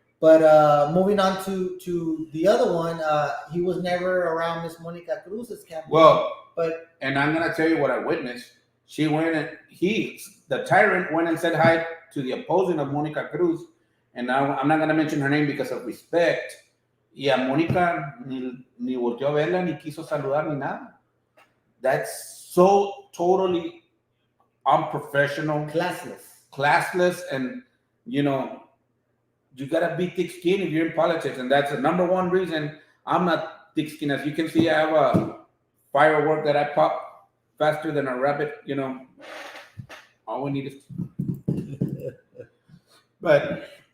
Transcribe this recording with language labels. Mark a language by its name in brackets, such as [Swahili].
[English] But moving on to the other one, he was never around Miss Monica Cruz's campaign. Well, and I'm going to tell you what I witnessed. She went and the tyrant went and said hi to the opposing of Monica Cruz. And I'm not going to mention her name because of respect. [Spanish] Y a Mónica ni volteó a verla, ni quiso saludar, ni nada. [English] That's so totally unprofessional. Classless. And, you got to be thick-skinned if you're in politics. And that's the number one reason I'm not thick-skinned. As you can see, I have a firework that I pop faster than a rabbit, All we need is... But...